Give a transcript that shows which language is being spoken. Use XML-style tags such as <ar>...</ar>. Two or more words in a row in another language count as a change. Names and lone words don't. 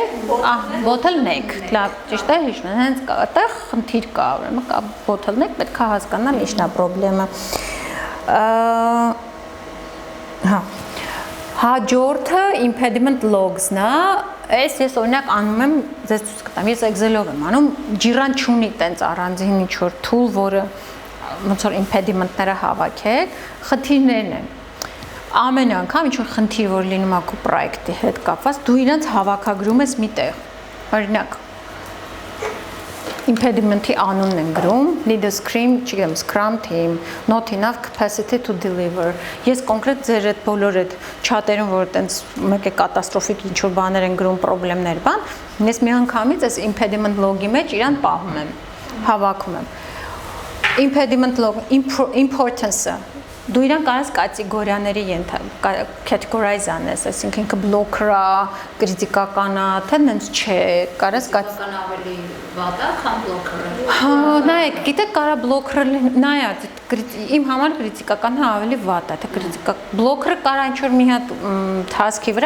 <hy>Bottleneck, լավ, ճիշտ է հիշում, հենց այդտեղ խնդիր կա, ուրեմն կա bottleneck, պետք է հասկանալ ինչն է խնդրեմը։ Հա։ Հաջորդը</hy> <en>impediment logs-</en> <hy>ն է, այս ես օրինակ անում եմ, ձեզ ցույց կտամ, ես Excel-ով եմ անում, Jira-ն չունի տենց առանձին ինչ-որ tool, որը ոնց որ impediment-ները հավաքեք, խնդիրներն են։ Ամեն անգամ ինչ-որ խնդիր, որ լինում է քո պրոյեկտի հետ կապված, դու իրենց հավաքագրում ես մի տեղ։ Օրինակ, impediment-ի անունն են գրում,</hy> <en>need a չգիտեմ, scrum team, not enough capacity to deliver։</en> <hy>Ես կոնկրետ ձեր այդ բոլոր այդ չաթերում, որ տենց մեկ է կատաստրոֆիկ ինչ-որ բաներ են գրում, պրոբլեմներ բան, ես մի անգամից այս</hy> <en>impediment log-</en> <hy>ի մեջ իրան պահում եմ, հավաքում եմ։</hy> <en>impediment log importance-</en> <hy>ը դու իրան կարաս կատեգորիաների categorize անես, այսինքն ինքը բլոկրա, կրիտիկական է, թե նենց չէ, կարաս կան ավելի վատ է, քան բլոկերը։ Հա, նայեք, գիտեք, կարա բլոկերը նայա, իմ համար կրիտիկականն ավելի վատ է, թե կրիտիկա բլոկերը կարա ինչ-որ մի հատ task-ի վրա</hy>